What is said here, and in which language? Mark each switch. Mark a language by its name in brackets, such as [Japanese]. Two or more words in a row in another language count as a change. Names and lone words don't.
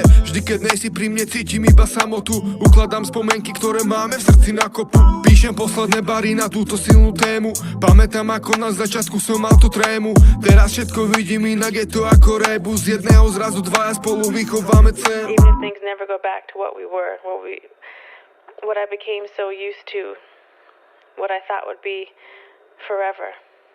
[Slovak] Vždy keď nejsi pri mne, cítim iba samotu. Ukladám spomienky, ktoré máme v srdci na kopu. Píšem posledné bary na túto silnú tému. Pamätám, ako na začiatku som mal tú trému. Teraz všetko vidím inak, je to ako rebus. Z jedného zrazu dvaja spolu vychováme cenu. [English] Even if things never go back to what we were, what I became so used to, what I thought would be forever.